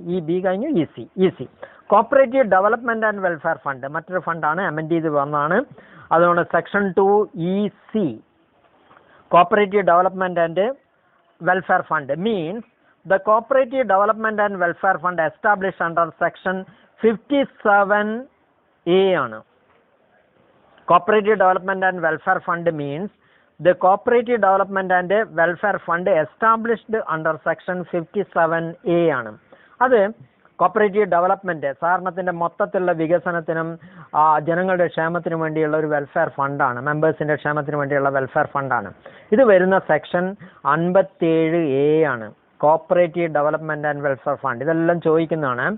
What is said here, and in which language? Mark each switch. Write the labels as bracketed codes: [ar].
[ml] EB കഴിഞ്ഞു EC. Cooperative development and welfare fund മറ്റൊരു ഫണ്ടാണ്, amend ചെയ്ത് വന്നതാണ്. അതുകൊണ്ട് section [en] 2EC cooperative development and welfare fund means the cooperative development and welfare fund established under section 57A ആണ്. cooperative development and welfare fund means the cooperative development and welfare fund established under section 57A ആണ്. [ml] അത് cooperative development സാധാരണത്തിന്റെ മൊത്തത്തിലുള്ള വികസനത്തിനും ജനങ്ങളുടെ ക്ഷേമത്തിനും വേണ്ടിയുള്ള ഒരു welfare ഫണ്ടാണ്, മെമ്പേഴ്സിന്റെ ക്ഷേമത്തിന് വേണ്ടിയുള്ള വെൽഫെയർ ഫണ്ടാണ്. ഇത് വരുന്ന സെക്ഷൻ 57A ആണ്. Cooperative development and welfare fund ഇതെല്ലാം ചോദിക്കുന്നതാണ്.